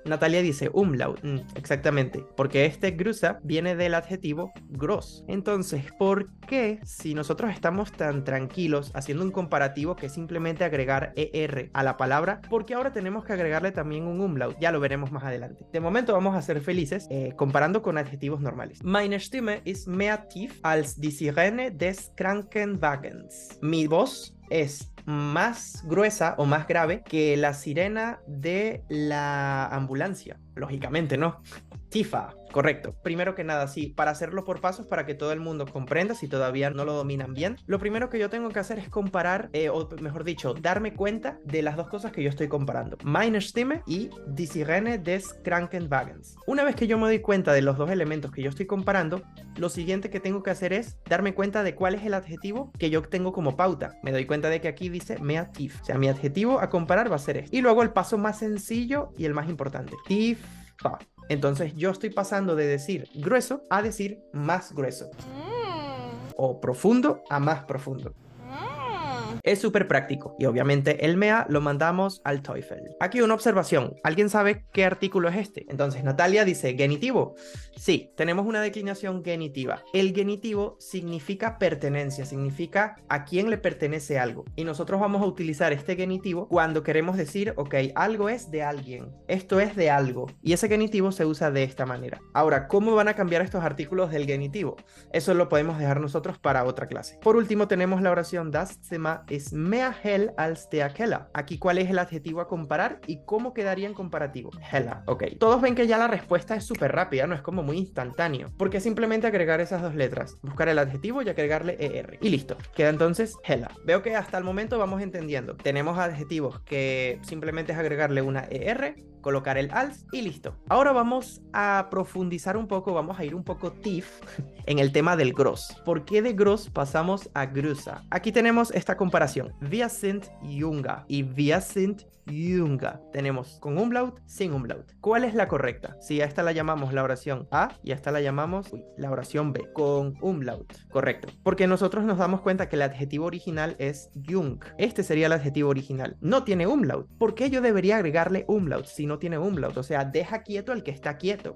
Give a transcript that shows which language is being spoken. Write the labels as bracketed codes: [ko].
[es] Natalia dice umlaut. Exactamente, porque este größer viene del adjetivo groß. Entonces, ¿por qué si nosotros estamos tan tranquilos haciendo un comparativo que simplemente agregar ER a la palabra, porque ahora tenemos que agregarle también un umlaut? Ya lo veremos más adelante. De momento vamos a ser felices comparando con adjetivos normales. [de] Meine Stimme ist mehr tief als die Sirene des Krankenwagens. [es] Mi voz es más gruesa o más grave que la sirena de la ambulancia. Lógicamente, ¿no? Tifa, correcto. Primero que nada, sí, para hacerlo por pasos para que todo el mundo comprenda si todavía no lo dominan bien, lo primero que yo tengo que hacer es comparar, o mejor dicho, darme cuenta de las dos cosas que yo estoy comparando. [de] Meine Stimme y die Sirene des Krankenwagens. [es] Una vez que yo me doy cuenta de los dos elementos que yo estoy comparando, lo siguiente que tengo que hacer es darme cuenta de cuál es el adjetivo que yo tengo como pauta. Me doy cuenta de que aquí dice mehr tief. O sea, mi adjetivo a comparar va a ser este. Y luego el paso más sencillo y el más importante. Tiefa. Entonces yo estoy pasando de decir grueso a decir más grueso. O profundo a más profundo. Es súper práctico y obviamente el MEA lo mandamos al TOEFL. Aquí una observación. ¿Alguien sabe qué artículo es este? Entonces Natalia dice genitivo. Sí, tenemos una declinación genitiva. El genitivo significa pertenencia, significa a quién le pertenece algo. Y nosotros vamos a utilizar este genitivo cuando queremos decir, ok, algo es de alguien, esto es de algo. Y ese genitivo se usa de esta manera. Ahora, ¿cómo van a cambiar estos artículos del genitivo? Eso lo podemos dejar nosotros para otra clase. Por último tenemos la oración [de] das Zimmer ist mehr hell als der Keller. [es] Aquí, ¿cuál es el adjetivo a comparar y cómo quedaría en comparativo? Heller. Ok. Todos ven que ya la respuesta es súper rápida, no es como muy instantáneo, porque simplemente agregar esas dos letras, buscar el adjetivo y agregarle ER. Y listo. Queda entonces heller. Veo que hasta el momento vamos entendiendo. Tenemos adjetivos que simplemente es agregarle una ER, colocar el als y listo. Ahora vamos a profundizar un poco, vamos a ir un poco tief en el tema del gross. ¿Por qué de gross pasamos a größer? Aquí tenemos esta comparación. [de] Wir sind jünger y wir sind jünger. [es] Tenemos con umlaut, sin umlaut. ¿Cuál es la correcta? Si a esta la llamamos la oración A y a esta la llamamos la oración B, con umlaut. Correcto. Porque nosotros nos damos cuenta que el adjetivo original es jung. Este sería el adjetivo original. No tiene umlaut. ¿Por qué yo debería agregarle umlaut si no tiene umlaut? O sea, deja quieto al que está quieto.